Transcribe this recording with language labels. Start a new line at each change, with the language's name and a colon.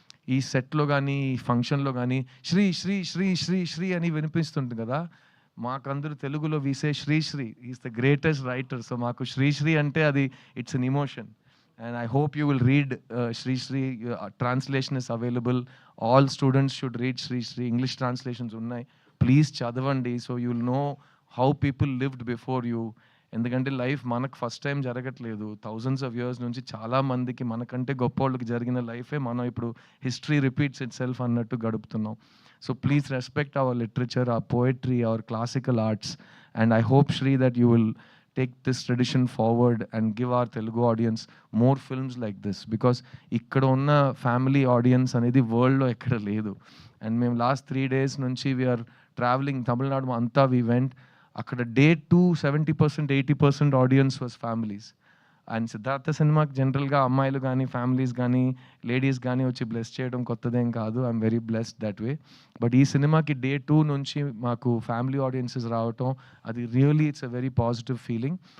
Telugu: ఈ సెట్‌లో గానీ, ఈ ఫంక్షన్‌లో గానీ శ్రీ, శ్రీ, శ్రీ, శ్రీ, శ్రీ అని వినిపిస్తుంటుంది గదా! మాకందరూ తెలుగులో
English: We say Sri Sri. He is the greatest writer.
Telugu: So, మాకు శ్రీశ్రీ అంటే అది
English: It's an emotion. And I hope you will read Sri Sri. Translation is available. All students should read Sri Sri. English translations unnai. Please chadavandi so you will know how people lived before you.
Telugu: ఎందుకంటే life మనకు first time జరగట్లేదు. Thousands of years నుంచి చాలా మందికి మనకంటే గొప్పోళ్ళకి జరిగిన లైఫే మనం ఇప్పుడు
English: history repeats itself
Telugu: అన్నట్టు గడుపుతున్నాం.
English: So please respect our literature, our poetry, our classical arts. And I hope శ్రీ that you will take this tradition forward and give our Telugu audience more films like this, because
Telugu: ikkada unna family audience anedi world lo ekkada ledu.
English: And mem last 3 days nunchi we are traveling Tamil Nadu anta, we went akkada day 2 70% 80% audience was families.
Telugu: And Siddhartha సినిమాకి జనరల్గా అమ్మాయిలు కానీ families కానీ ladies కానీ వచ్చి bless చేయడం కొత్తదేం కాదు.
English: I'm very blessed that way.
Telugu: But ఈ సినిమాకి డే 2 నుంచి మాకు ఫ్యామిలీ ఆడియన్సెస్ రావటం, అది really
English: It's a very positive feeling.